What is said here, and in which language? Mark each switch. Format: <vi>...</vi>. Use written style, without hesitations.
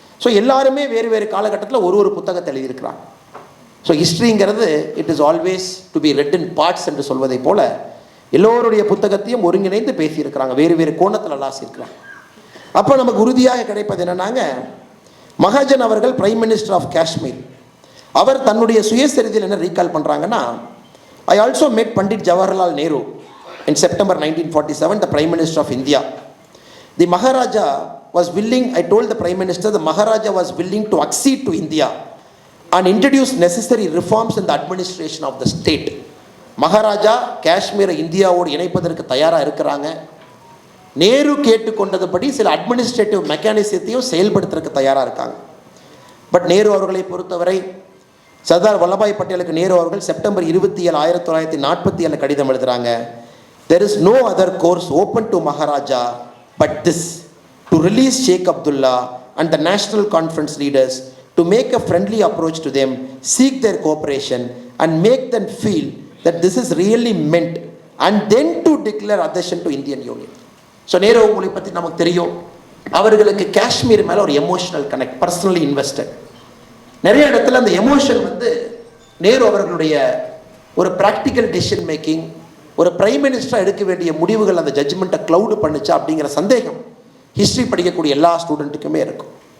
<ta>So எல்லாருமே வேறு வேறு காலகட்டத்தில் ஒரு புத்தகத்தை எழுதியிருக்கிறாங்க. So ஹிஸ்ட்ரிங்கிறது</ta> <en>it is always to be read in parts</en> <ta>என்று சொல்வதை போல எல்லோருடைய புத்தகத்தையும் ஒருங்கிணைந்து பேசியிருக்கிறாங்க, வேறு வேறு கோணத்தில் அலாசியிருக்கிறாங்க. அப்போ நமக்கு உறுதியாக கிடைப்பது என்னன்னாங்க, மகாஜன் அவர்கள் பிரைம் மினிஸ்டர் ஆஃப் காஷ்மீர். அவர் தன்னுடைய சுயசரிதையில் என்ன ரீகால் பண்ணுறாங்கன்னா,</ta> <en>I also met Pandit Jawaharlal Nehru in September 1947, the Prime Minister of India. The Maharaja was willing, I told the Prime Minister, the Maharaja was willing to accede to India and introduce necessary reforms in the administration of the state.</en> <ta>Maharaja காஷ்மீரை இந்தியாவோடு இணைப்பதற்கு தயாராக இருக்கிறாங்க. நேரு கேட்டுக்கொண்டதுபடி சில administrative மெக்கானிசத்தையும் செயல்படுத்துறதுக்கு தயாராக இருக்காங்க. But Nehru அவர்களை பொறுத்தவரை சர்தார் வல்லபாய் பட்டேலுக்கு நேரு அவர்கள் செப்டம்பர் 27, 1947 கடிதம் எழுதுகிறாங்க.</ta> <en>There is no other course open to Maharaja but this, to release Sheikh Abdullah and the National Conference leaders, to make a friendly approach to them, seek their cooperation and make them feel that this is really meant, and then to declare adhesion to Indian Union.</en> <ta>So Nehru அவங்களை பற்றி நமக்கு தெரியும், அவர்களுக்கு காஷ்மீர் மேலே ஒரு emotional connect, personally invested. நிறைய இடத்துல அந்த எமோஷன் நேரு அவர்களுடைய ஒரு ப்ராக்டிக்கல் டெசிஷன் மேக்கிங், ஒரு பிரைம் மினிஸ்டராக எடுக்க வேண்டிய முடிவுகள் அந்த ஜட்ஜ்மெண்ட்டை க்ளவுடு பண்ணுச்சா அப்படிங்கிற சந்தேகம் ஹிஸ்ட்ரி படிக்கக்கூடிய எல்லா ஸ்டூடெண்ட்டுக்குமே இருக்கும்.</ta>